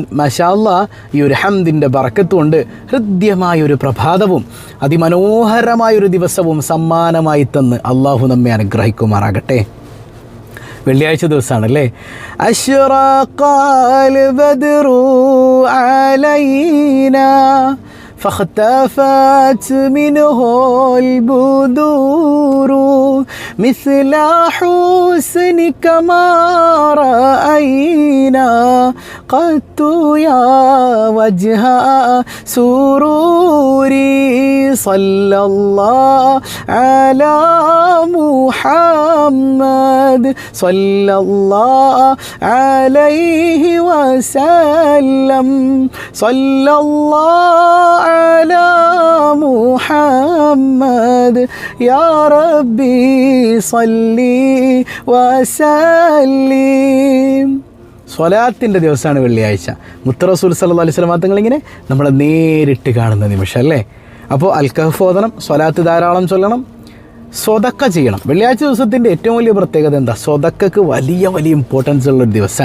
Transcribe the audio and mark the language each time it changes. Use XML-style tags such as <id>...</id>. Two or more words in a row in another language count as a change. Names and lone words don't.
<ar>ما شاء الله,</ar> <ml>ഈ ഒരു ഹംദിൻ്റെ ബറക്കത്ത് കൊണ്ട് ഹൃദ്യമായൊരു പ്രഭാതവും അതിമനോഹരമായൊരു ദിവസവും സമ്മാനമായി തന്ന് അള്ളാഹു നമ്മെ അനുഗ്രഹിക്കുമാറാകട്ടെ. വെള്ളിയാഴ്ച ദിവസമാണല്ലേ.</ml> <ar>أشرق البدر علينا فاختفت منه البدور مثل حسنك ما رأينا قط يا وجه سروري صلى الله على محمد صلى الله عليه وسلم صلى الله على محمد يا ربي صلي وسلم.</ar> <ml>സ്വലാത്തിൻ്റെ ദിവസമാണ് വെള്ളിയാഴ്ച. മുത്തറസൂൽ</ml> <ar>صلى الله عليه وسلم</ar> <ml>തങ്ങളിങ്ങനെ നമ്മളെ നേരിട്ട് കാണുന്ന നിമിഷം അല്ലേ. അപ്പോൾ അൽകഹഫ് ഓതണം, സ്വലാത്ത് ധാരാളം ചൊല്ലണം, സ്വതക്ക ചെയ്യണം. വെള്ളിയാഴ്ച ദിവസത്തിൻ്റെ ഏറ്റവും വലിയ പ്രത്യേകത എന്താ? സ്വതക്കക്ക് വലിയ ഇമ്പോർട്ടൻസ് ഉള്ളൊരു ദിവസമാണ്.</ml>